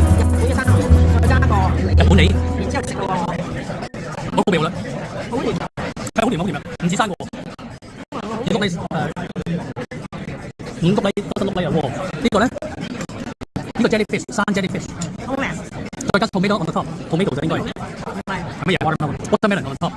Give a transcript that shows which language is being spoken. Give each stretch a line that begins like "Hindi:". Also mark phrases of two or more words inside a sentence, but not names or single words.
Cantonese: 日本嘅生牛肉，再加個日本梨，然之後食咯喎。好味啦，好甜，係好甜好甜啊，唔止生個。五谷梨五谷梨多粒粒啊喎，呢個咧呢個 jellyfish 生 jellyfish，好味。再加
English: tomato on the top，tomato
Cantonese: 就應該係乜嘢
English: watermelon on the top。